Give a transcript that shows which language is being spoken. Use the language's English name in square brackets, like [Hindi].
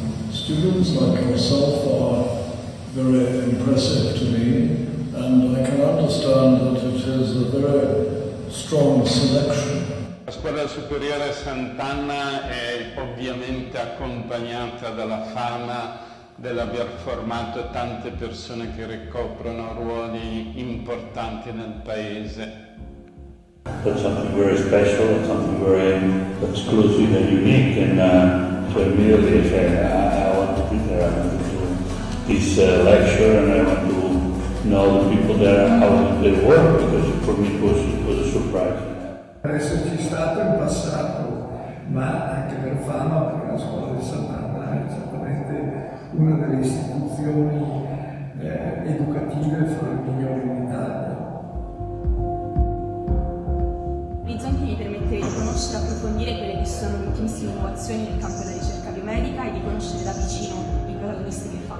[English] Students like yourself are very impressive to me, and I can understand that it is a very strong selection. [Italian] La Scuola Superiore Sant'Anna è ovviamente accompagnata dalla fama dell'aver formato tante persone che ricoprono ruoli importanti nel Paese. [English] That's something very special, and something very exclusive and unique, and so immediately I said, I want to be there, I want to do this lecture, and I want to know the people there, how they work, because for me it was a surprise. [Italian] Per esserci stato in passato, ma anche per fama, perché la Scuola di Sant'Anna è certamente una delle istituzioni educative fra le migliori in Italia. Orizzonti mi permette di conoscere e approfondire quelle che sono le ultimissime innovazioni nel campo della ricerca biomedica e di conoscere da vicino i protagonisti che fanno.